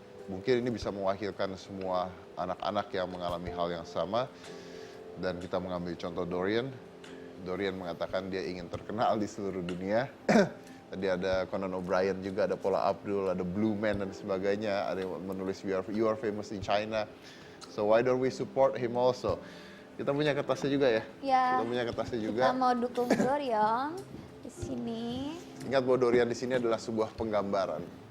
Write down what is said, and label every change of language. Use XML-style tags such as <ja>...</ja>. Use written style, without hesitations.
<id>Mungkin ini bisa mewakilkan semua anak-anak yang mengalami hal yang sama. Dan kita mengambil contoh Dorian. Dorian mengatakan dia ingin terkenal di seluruh dunia. Tadi ada Conan O'Brien juga, ada Paula Abdul, ada Blue Man dan sebagainya. Ada yang menulis</id> <en>you are famous in China. So why don't we support him also?</en> <id>Kita punya kertasnya juga ya? Ya. Kita punya kertasnya juga. Kita mau dukung Dorian di sini. Ingat bahwa Dorian di sini adalah sebuah penggambaran.</id>